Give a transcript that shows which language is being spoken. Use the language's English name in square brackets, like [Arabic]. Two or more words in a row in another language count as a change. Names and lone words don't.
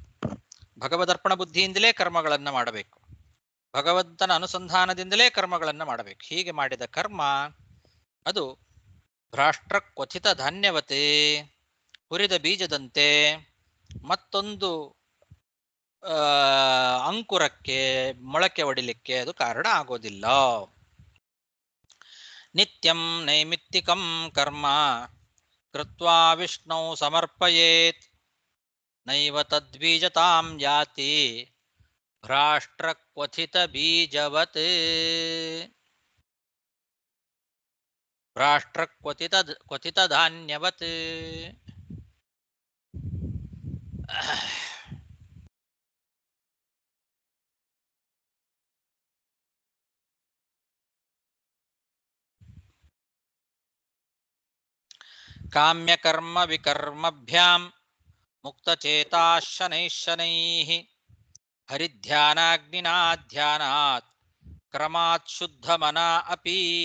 [Kannada] ಭಗವದರ್ಪಣ ಬುದ್ಧಿಯಿಂದಲೇ ಕರ್ಮಗಳನ್ನ ಮಾಡಬೇಕು. ಭಗವಂತನ ಅನುಸಂಧಾನದಿಂದಲೇ ಕರ್ಮಗಳನ್ನ ಮಾಡಬೇಕು. ಹೀಗೆ ಮಾಡಿದ ಕರ್ಮ ಅದು [Sanskrit] ಭ್ರಾಷ್ಟ್ರ ಕ್ವಥಿತ ಧಾನ್ಯವತೆ, [Kannada] ಹುರಿದ ಬೀಜದಂತೆ, ಮತ್ತೊಂದು ಅಂಕುರಕ್ಕೆ ಮೊಳಕೆ ಒಡಿಲಿಕ್ಕೆ ಅದು ಕಾರಣ ಆಗೋದಿಲ್ಲ. [Sanskrit] ನಿತ್ಯಂ ನೈಮಿತ್ತಿಕಂ ಕರ್ಮ ಕೃತ್ವಾ ವಿಷ್ಣು ಸಮರ್ಪಯೇತ್ ನೈವ ತದ್ಬೀಜತಾಂ ಯಾತಿ ಭ್ರಾಷ್ಟ್ರ ಕ್ವಥಿತ ಬೀಜವತ್. ಭ್ರಾಷ್ಟ್ರ ಕ್ವಥಿತ ಧಾನ್ಯವತ್. ಕಾಮ್ಯಕರ್ಮ ವಿಕರ್ಮಭ್ಯಾಂ ಮುಕ್ತಚೇತಾ ಶನೈಃ ಹರಿಧ್ಯಾನಾಗ್ನಿನಾ ಧ್ಯಾನಾತ್ ಕ್ರಮಾತ್ ಶುದ್ಧ ಮನ ಅಪಿ.